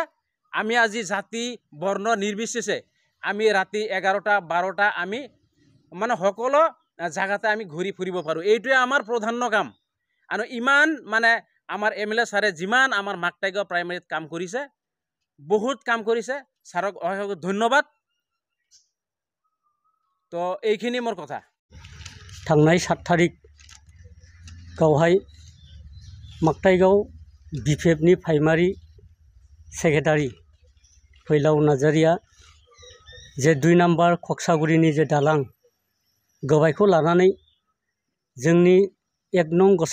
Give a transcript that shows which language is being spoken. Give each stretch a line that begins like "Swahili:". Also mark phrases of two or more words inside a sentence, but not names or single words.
Assamese: আমি আজি জাতি বৰ্ণ নিৰ্বিশেষে আমি ৰাতি 11টা 12টা আমি মানে সকলো জাগাতে আমি ঘূৰি ফুৰিব পাৰোঁ। এইটোৱে আমাৰ প্ৰধান্য কাম। আৰু ইমান মানে আমাৰ MLA ছাৰে যিমান আমাৰ মাকটাইগাঁও প্ৰাইমাৰীত কাম কৰিছে, বহুত কাম কৰিছে, ছাৰক অশেষ ধন্যবাদ। তো এইখিনি মোৰ কথা।
Bodo: थांनाय 7 तारिख गावहाय माकटाइगाव BPFनि
English: primary secretary
Bodo: फैलाव नार्जारिया जे 2 नम्बर खक्सागुरिनि जे दालां गोबायखौ लानानै जोंनि 1 नं